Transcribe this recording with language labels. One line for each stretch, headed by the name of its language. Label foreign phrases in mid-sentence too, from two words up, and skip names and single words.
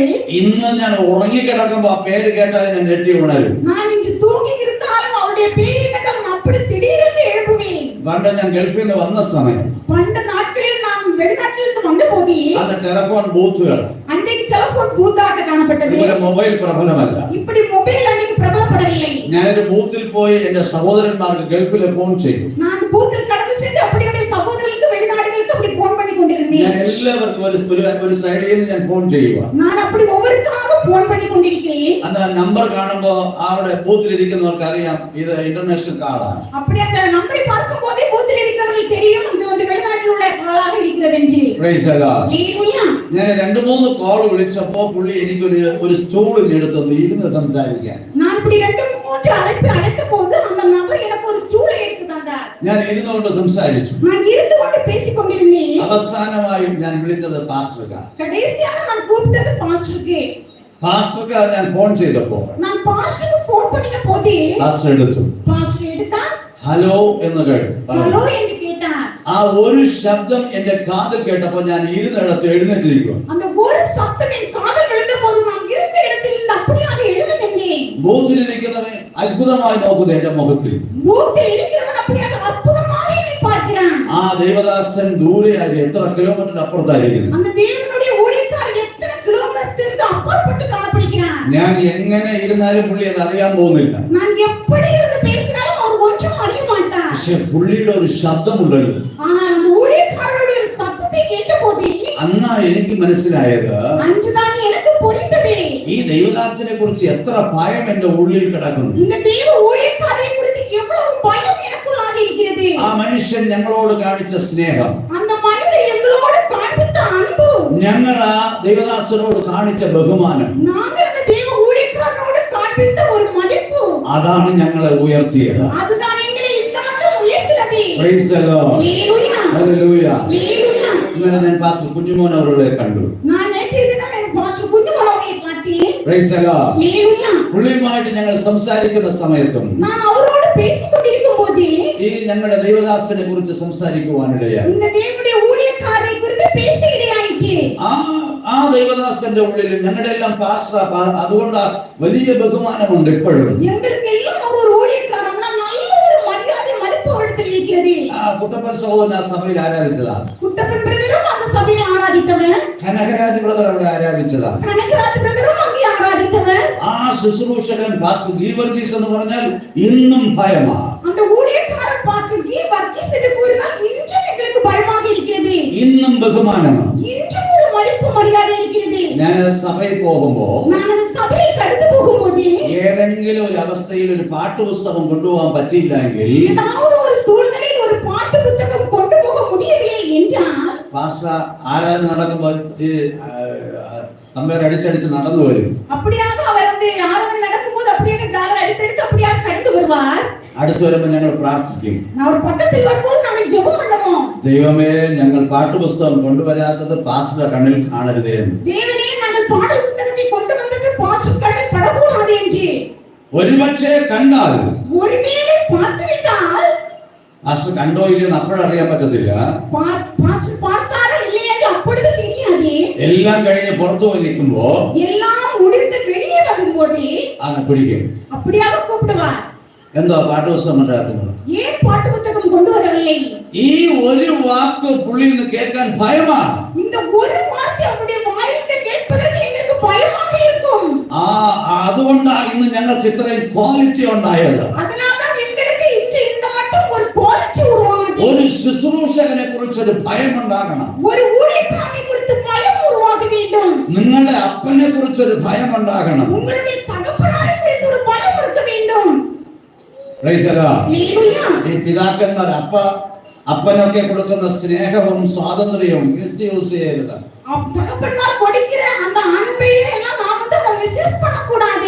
Malayalam: ഇന്ന് ഞാൻ ഉറങ്ങിക്കിടക്കുമ്പോ ആ പേര് കേട്ടാൽ ഞാൻ ഞെട്ടി ഉണരും.
Tamil: நான் இன்று தூங்கி இருந்தாலும் அவருடைய பேரை கேட்டால் நான் அப்படி திடீரென்று எழுப்புவேன்.
Malayalam: പണ്ട് ഞാൻ ഗൾഫിൽ നിന്ന് വന്ന സമയം
Tamil: பண்ட நாட்களில் நான் வெளிநாட்டிலிருந்து வந்த போதே
Malayalam: അത്
English: telephone booths,
Tamil: அன்றைக்கு
English: telephone booth
Tamil: காணப்பட்டது.
Malayalam: ഇതുപോലെ മൊബൈൽ പ്രബലമല്ല.
Tamil: இப்படி மொபைல் அன்றைக்கு பிரபலப்படவில்லை.
Malayalam: ഞാനൊരു ബൂത്തിൽ പോയി എന്റെ സഹോദരന്മാർക്ക് ഗൾഫിലെ ഫോൺ ചെയ്തു.
Tamil: நான் பூத்தில் கடந்து சென்று அப்படியே சகோதரர்களுக்கு வெளிநாடுகளுக்கு அப்படி போன் பண்ணி கொண்டிருந்தேன்.
Malayalam: ഞാൻ എല്ലാവർക്കും ഒരു സൈഡിൽ നിന്ന് ഞാൻ ഫോൺ ചെയ്യുക.
Tamil: நான் அப்படி ஒவ்வொருக்காக போன் பண்ணி கொண்டிருக்கிறேன்.
Malayalam: அந்த നമ്പർ കാണുമ്പോ അവിടെ ബൂത്തിൽ ഇരിക്കുന്നവർക്ക് അറിയാം ഇത്
English: international call.
Tamil: அப்படி அந்த நம்பரை பார்க்கும் போதே பூத்தில் இருக்கிறவர்கள் தெரியும் இது வந்து வெளிநாட்டில் உள்ள ஆளாக இருக்கிறது என்று.
English: Praise the Lord. ஹalleluya.
Malayalam: ഞാൻ 2-3 കോൾ വിളിച്ചപ്പോ പുള്ളി എനിക്കൊരു സ്റ്റൂൾ എടുത്തു ഇരുന്ന് സംസാരിക്കാൻ.
Tamil: நான் இப்படி 2-3 அழைப்பு அழைத்த போது அந்த நபர் எனக்கு ஒரு ஸ்டூலை எடுத்து தந்தார்.
Malayalam: ഞാൻ ഇരുന്നുകൊണ്ട് സംസാരിച്ചു.
Tamil: நான் இருந்து கொண்டு பேசிக் கொண்டிருந்தேன்.
Malayalam: അവസാനമായും ഞാൻ വിളിച്ചത് പാസ്റ്റർക്ക്.
Tamil: கடைசியாக நான் கூப்பிட்டது பாஸ்டருக்கு.
Malayalam: പാസ്റ്റർക്ക് ഞാൻ ഫോൺ ചെയ്തപ്പോ
Tamil: நான் பாஸ்டருக்கு போன் பண்ணின போதே
Malayalam: പാസ്റ്റർ എടുത്തു.
Tamil: பாஸ்டர் எடுத்தா
Malayalam: ഹലോ എന്ന് കേട്ടു.
Tamil: ஹலோ என்று கேட்டார்.
Malayalam: ആ ഒരു ശബ്ദം എന്റെ കാതിൽ കേട്ടപ്പോ ഞാൻ ഇരുന്നിടത്ത് എഴുന്നേറ്റിരിക്കുക.
Tamil: அந்த ஒரு சத்தம் என் காதில் விழுந்த போது நான் இருந்த இடத்தில் இருந்து அப்படியாக எழுந்து நின்றேன்.
Malayalam: ബൂത്തിലിരിക്കുന്നവൻ അത്ഭുതമായി നോക്കുന്നത് എന്റെ മുഖത്തിൽ.
Tamil: பூத்தில் இருக்கிறவன் அப்படியாக அற்புதமாக என்னை பார்க்கிறான்.
Malayalam: ആ ദേവദാസൻ ദൂരെയായി എത്ര കിലോമീറ്റർ അപ്പുറത്തായിരിക്കുന്നു.
Tamil: அந்த தேவனுடைய ஊழியக்காரர் எத்தனை கிலோமீட்டருக்கு அப்பாற்பட்டு காணப்படுகிறான்.
Malayalam: ഞാൻ എങ്ങനെ ഇരുന്നാലും പുള്ളി അത് അറിയാൻ പോകുന്നില്ല.
Tamil: நான் எப்படி இருந்து பேசினாலும் அவர் ஒன்றும் அறிய மாட்டார்.
Malayalam: പക്ഷെ പുള്ളിയുടെ ഒരു ശബ്ദമുണ്ടല്ലോ.
Tamil: ஆனால் அந்த ஊழியக்காரருடைய ஒரு சத்தத்தை கேட்ட போதே
Malayalam: അന്നാ എനിക്ക് മനസ്സിലായത്
Tamil: அன்றுதான் எனக்கு புரிந்தது.
Malayalam: ഈ ദൈവദാസനെ കുറിച്ച് എത്ര ഭയം എന്റെ ഉള്ളിൽ കിടക്കുന്നു.
Tamil: இந்த தேவ ஊழியக்காரரை குறித்து எவ்வளவு பயம் எனக்குள்ளாக இருக்கிறது.
Malayalam: ആ മനുഷ്യൻ ഞങ്ങളോട് കാണിച്ച സ്നേഹം,
Tamil: அந்த மனிதர் எங்களோடு காண்பித்த அன்பு,
Malayalam: ഞങ്ങൾ ആ ദൈവദാസനോട് കാണിച്ച ബഹുമാനം,
Tamil: நாங்கள் அந்த தேவ ஊழியக்காரரோடு காண்பித்த ஒரு மதிப்பு,
Malayalam: അതാണ് ഞങ്ങളെ ഉയർത്തിയത്.
Tamil: அதுதான் எங்களை இந்த மட்டும் உயர்த்தினது.
English: Praise the Lord. ஹalleluya. Hallelujah. ஹalleluya.
Malayalam: ഇന്നലെ ഞാൻ പാസ്റ്റർ കുഞ്ഞുമോൻ അവരുടെ കണ്ടു.
Tamil: நான் நேற்றைய தினம் என் பாஸ்டர் குஞ்சுமோன் அவர்களை பார்த்தேன்.
English: Praise the Lord. ஹalleluya.
Malayalam: പുള്ളിയുമായിട്ട് ഞങ്ങൾ സംസാരിക്കുന്ന സമയത്തും
Tamil: நான் அவரோடு பேசிக் கொண்டிருக்கும் போதே
Malayalam: ഈ ഞങ്ങളുടെ ദൈവദാസനെ കുറിച്ച് സംസാരിക്കുവാനിടയായി.
Tamil: இந்த தேவனுடைய ஊழியக்காரரை குறித்து பேச இடையாயிற்று.
Malayalam: ആ ദൈവദാസന്റെ ഉള്ളിലും ഞങ്ങളുടെ എല്ലാം പാസ്റ്റർ, അതുകൊണ്ട് വലിയ ബഹുമാനമുണ്ട് ഇപ്പോഴും.
Tamil: எங்களுக்கு எல்லாம் அவர் ஒரு ஊழியக்காரர், நல்ல ஒரு மரியாதை மதிப்பு அவரிடத்தில் இருக்கிறது.
Malayalam: കുട്ടപ്പൻ സഹോദരൻ ആ സഭയിൽ ആരാധിച്ചതാണ്.
Tamil: குட்டப்பன் பிரதரும் அந்த சபையை ஆராதித்தவர்.
Malayalam: കനകരാജ് ബ്രദർ അവിടെ ആരാധിച്ചതാണ്.
Tamil: கனகராஜ் பிரதரும் அங்கே ஆராதித்தவர்.
Malayalam: ആ ശുശ്രൂഷകൻ പാസ്റ്റർ ഗീ വർഗീസ് എന്ന് പറഞ്ഞാൽ ഇന്നും ഭയമാ.
Tamil: அந்த ஊழியக்காரர் பாஸ்டர் கி வர்கீஸ் என்று கூறினால் இன்றும் எங்களுக்கு பயமாக இருக்கிறது.
Malayalam: ഇന്നും ബഹുമാനമാണ്.
Tamil: இன்றும் ஒரு மதிப்பு மரியாதை இருக்கிறது.
Malayalam: ഞാൻ സഭയിൽ പോകുമ്പോ
Tamil: நான் அந்த சபையை கடந்து போகும்போது
Malayalam: ഏതെങ്കിലും ഒരു അവസ്ഥയിൽ ഒരു പാട്ടുപുസ്തകം കൊണ്ടുപോകാൻ പറ്റിയില്ലെങ്കിൽ
Tamil: ஏதாவது ஒரு சூழ்நிலையில் ஒரு பாட்டு புத்தகம் கொண்டு போக முடியவில்லை என்றால்
Malayalam: പാസ്റ്റർ ആരാധന നടക്കുമ്പോൾ ഈ തമ്പേർ അടിച്ചടിച്ച് നടന്നു വരും.
Tamil: அப்படியாக அவர் வந்து ஆராதனை நடக்கும்போது அப்படியே ஜாலர் அடித்தடித்து அப்படியாக கடந்து வருவார்.
Malayalam: അടുത്ത് വരുമ്പോൾ ഞങ്ങൾ പ്രാർത്ഥിക്കും.
Tamil: அவர் பக்கத்தில் வரும்போது நாங்கள் ஜெபம் பண்ணுவோம்.
Malayalam: ദൈവമേ, ഞങ്ങൾ പാട്ടുപുസ്തകം കൊണ്ടുവരാത്തത് പാസ്റ്ററുടെ കണ്ണിൽ കാണരുതേ എന്ന്.
Tamil: தேவனே, நாங்கள் பாடல் புத்தகத்தை கொண்டு வந்தது பாஸ்டர் கண்ணில் படக்கூடாது என்று.
Malayalam: ഒരുപക്ഷെ കണ്ടാൽ,
Tamil: ஒருவேளை பார்த்து விட்டால்,
Malayalam: പാസ്റ്റർ കണ്ടോ ഇല്ലയോ എന്ന് അപ്പോഴറിയാൻ പറ്റത്തില്ല.
Tamil: பாஸ்டர் பார்த்தாரா இல்லையா என்று அப்பொழுது தெரியாது.
Malayalam: എല്ലാം കഴിഞ്ഞ് പുറത്തു പോയി നിൽക്കുമ്പോ
Tamil: எல்லாம் முடிந்து வெளியே வரும்போது
Malayalam: അങ്ങനെ പിടിക്കും.
Tamil: அப்படியாக கூப்பிடுவார்.
Malayalam: എന്തോ പാട്ടുപുസ്തകം കൊണ്ടുവരാത്തത്.
Tamil: ஏன் பாட்டு புத்தகம் கொண்டு வரவில்லை?
Malayalam: ഈ ഒരു വാക്ക് പുള്ളി നിന്ന് കേൾക്കാൻ ഭയമാ.
Tamil: இந்த ஒரு வார்த்தை அவருடைய வாயிலிருந்து கேட்பதற்கு எங்களுக்கு பயமாக இருக்கும்.
Malayalam: അതുകൊണ്ടാണ് ഇന്ന് ഞങ്ങൾക്ക് ഇത്രയും ക്വാളിറ്റി ഉണ്ടായത്.
Tamil: அதனால்தான் எங்களுக்கு இன்று இந்த மட்டும் ஒரு குவாலிட்டி உருவானது.
Malayalam: ഒരു ശുശ്രൂഷകനെ കുറിച്ച് ഒരു ഭയം ഉണ്ടാകണം.
Tamil: ஒரு ஊழியக்காரனை குறித்து பயம் உருவாக வேண்டும்.
Malayalam: നിങ്ങളുടെ അപ്പനെ കുറിച്ച് ഒരു ഭയം ഉണ്ടാകണം.
Tamil: உங்களுடைய தகப்பனாரை குறித்து ஒரு பயம் இருக்க வேண்டும்.
English: Praise the Lord. ஹalleluya.
Malayalam: ഈ പിതാക്കന്മാർ അപ്പനൊക്കെ കൊടുക്കുന്ന സ്നേഹവും സ്വാതന്ത്ര്യവും മിസ്യൂസ് ചെയ്യരുത്.
Tamil: தகப்பன்மார் கொடுக்கிற அந்த அன்பையே எல்லாம் நாம வந்து மிஸ்யூஸ் பண்ணக்கூடாது.